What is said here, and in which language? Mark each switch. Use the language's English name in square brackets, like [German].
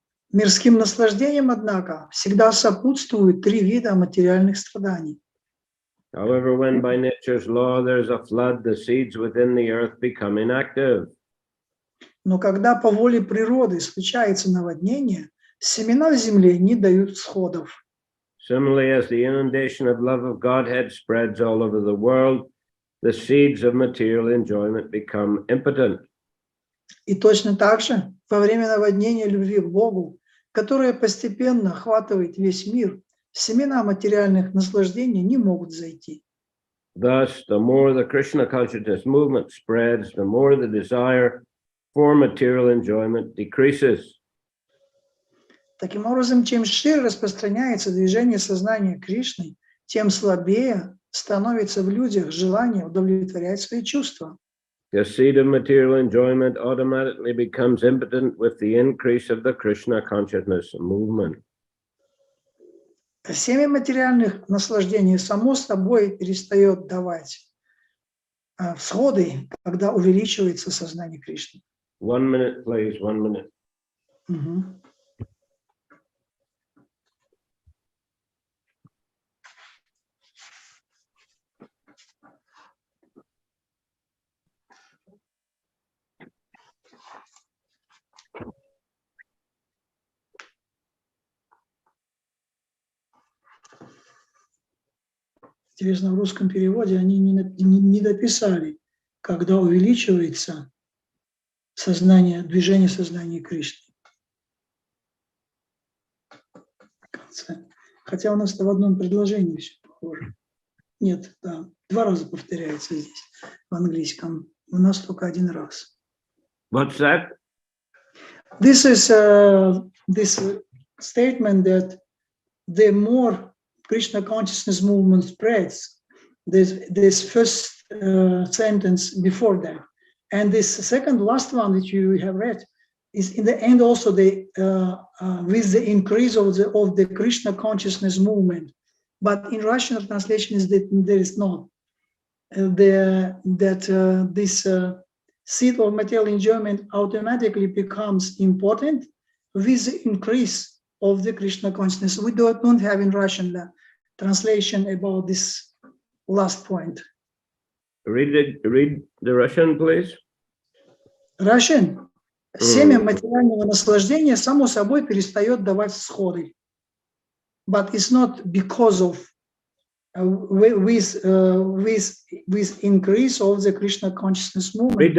[Russian] Мирским наслаждением, однако, всегда сопутствуют 3 вида материальных страданий. [English] However, when by nature's law there's a flood, the seeds within the earth become inactive. [Russian] Но когда по воле природы случается наводнение, семена в земле не дают всходов. [English] Similarly, as the inundation of love of Godhead spreads all over the world, the seeds of material enjoyment become impotent. [Russian] И точно так же, во время наводнения любви к Богу, которое постепенно охватывает весь мир, семена материальных наслаждений не могут зайти. [English] Thus, the more the Krishna consciousness movement spreads, the more the desire for material enjoyment decreases. [Russian] Таким образом, чем шире распространяется движение сознания Кришны, тем слабее становится в людях желание удовлетворять свои чувства. [English] The seed of material enjoyment automatically becomes impotent with the increase of the Krishna consciousness movement. [Russian] Семя материальных наслаждений само собой перестает давать всходы, когда увеличивается сознание Кришны. [English] 1 minute, please, 1 minute. [Russian] Интересно, в русском переводе они не дописали, когда увеличивается сознания, движения сознания Кришны. Хотя у нас это в одном предложении все похоже. Нет, да, 2 раза повторяется здесь в английском. У нас только 1 раз. [English] What's that? This is this statement that the more Krishna consciousness movement spreads, this first sentence before that, and this second last one that you have read is in the end also the with the increase of the Krishna consciousness movement. But in Russian translation is that there is not this seed of material enjoyment automatically becomes important with the increase of the Krishna consciousness. We don't have in Russian the translation about this last point. Read the Russian, please. Russian. [Russian] Семя материального наслаждения само собой перестает давать всходы. [English] But it's not because of with increase of the Krishna consciousness movement.